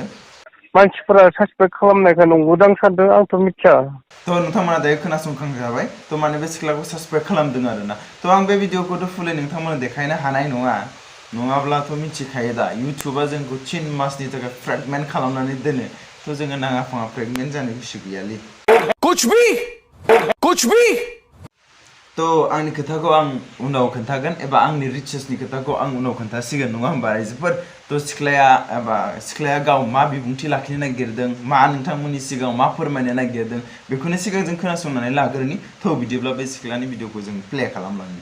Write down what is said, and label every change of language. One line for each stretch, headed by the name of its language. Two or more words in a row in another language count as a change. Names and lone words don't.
Bodo: मानसिफोरा सासपेक्ट खालामनायखौ नंगौदां सानदों आंथ' मिथिया तो नोंथांमोना दायो खोनासंखांजाबाय तो माने बे सिख्लाखौ सासपेक्ट खालामदों आरोना तो आं बे भिडिअखौथ' फुलै नोंथांमोना देखायनो हानाय नङा नङाब्लाथ' मिथिखायो दा इउटुबा जोंखौ 3 मासनि थाखाय फ्रेगमेन्ट खालामनानै दोनो तो जोङो नाङा फाङा फ्रेगमेन्ट जानो गोसो गैयालै कुछ भी तो आंनि खोथाखौ आं उनाव खोन्थागोन एबा आंनि रिचार्जनि खोथाखौ आं उनाव खोन्थासिगोन नङा होमबा रायजोफोर तो सिख्लाया गाव मा बिबुंथि लाखिनो नागिरदों मा नोंथांमोननि सिगाङाव मा फोरमायनो नागिरदों बेखौनो सिगां जों खोनासंनानै लाग्रोनि तो बिदिब्ला बे सिख्लानि भिडिअखौ जों प्ले खालामलांनि